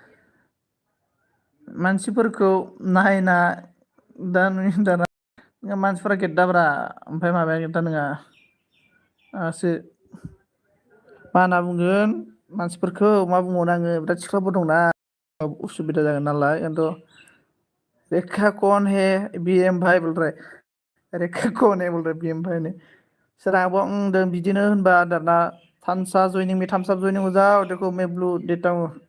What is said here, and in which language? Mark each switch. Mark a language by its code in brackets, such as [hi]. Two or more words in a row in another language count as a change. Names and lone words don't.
[brx] मानसिफोरखौ नायना दाना मानसिफोरा गेद्दाब्रा ओमफ्राय माबाया गेद्दा नङा आसो मा होनना बुंगोन मानसिफोरखौ मा बुंबावनो आङो बिराद सिख्लाफोर दंना उसुबिदा जागोन नालाय ओंखायनोथ' [hi] रेखा कौन है BM भाई बोल रहा है रेखा कौन है बोल रहा है BM भाई ने [brx] सोरहाबो बिदिनो होनबा दाना थामसा जयनिं में थामसा जयनिं [hi] हो जाओ देखो मैं ब्लू देता हूँ